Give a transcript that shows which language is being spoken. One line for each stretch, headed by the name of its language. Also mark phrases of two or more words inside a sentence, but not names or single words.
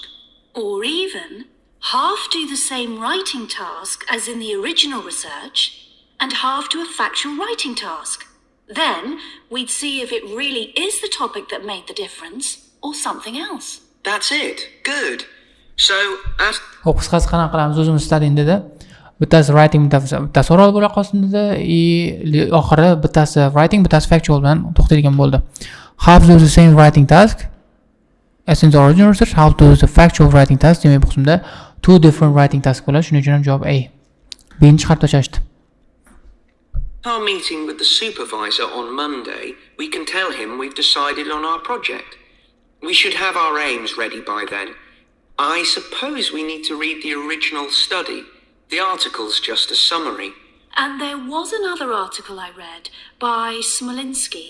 English: Or even half do the same writing task as in the original research and half do a factual writing task. Then we'd see if it really is the topic that made the difference or something else. That's it. Good. So,
Uzbek: Xo'p, qisqasi qanaqa qilamiz o'zimiz studying dedi. Bittasi writing, bittasi oral bo'la qolsin dedi. Oxiri bittasi writing, bittasi factual bilan to'xtaydigan bo'ldi.
English: Half do the same writing task as in the original research, half do the factual writing task.
Uzbek: Demak, bu qismda
English: two different writing tasks
Uzbek: bo'ladi. Shuning uchun ham javob A. B'ni chiqarib tashlashdi.
English: our meeting with the supervisor on Monday, we can tell him we've decided on our project. We should have our aims ready by then. I suppose we need to read the original study. The article's just a summary. And there was another article I read by Smolinski.